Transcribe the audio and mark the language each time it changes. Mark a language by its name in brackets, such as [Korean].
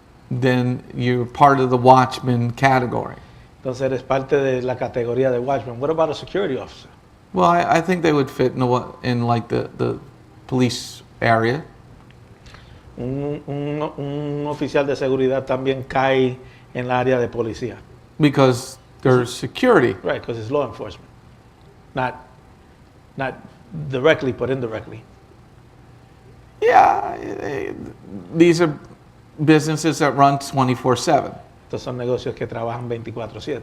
[English] then you're part of the watchman category. [Spanish] entonces eres parte de la categoría de watchman. [English] What about a security officer? Well, I think they would fit in like the police area. [Spanish] Un oficial de seguridad también cae en la área de policía. [English] Because there's security. Right, because it's law enforcement. Not directly, but indirectly. Yeah, these are businesses that run 24/7, [Spanish] Estos son negocios que trabajan 24/7,